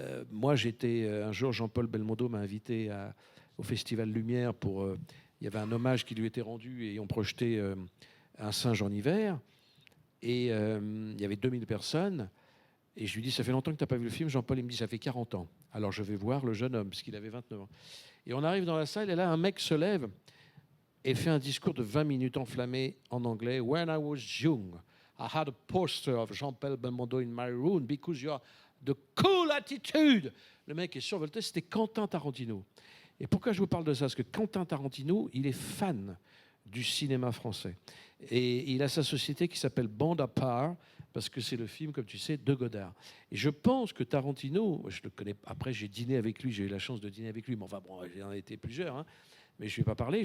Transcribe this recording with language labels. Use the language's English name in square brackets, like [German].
[French] Moi, un jour, Jean-Paul Belmondo m'a invité au Festival Lumière il y avait un hommage qui lui était rendu et on projetait Un singe en hiver. Et il y avait 2000 personnes. Et je lui dis, ça fait longtemps que tu n'as pas vu le film. Jean-Paul, il me dit, ça fait 40 ans. Alors je vais voir le jeune homme, puisqu'il avait 29 ans. Et on arrive dans la salle et là, un mec se lève et fait un discours de 20 minutes enflammé en anglais. [English] When I was young, I had a poster of Jean-Paul Belmondo in my room because you are the cool attitude. [French] Le mec est survolté, c'était Quentin Tarantino. Et pourquoi je vous parle de ça? Parce que Quentin Tarantino, il est fan du cinéma français. Et il a sa société qui s'appelle Bande à part, parce que c'est le film, comme tu sais, de Godard. Et je pense que Tarantino, je le connais, après j'ai dîné avec lui, j'ai eu la chance de dîner avec lui, mais enfin bon, il en a été plusieurs, hein. Mais je ne vais pas parler.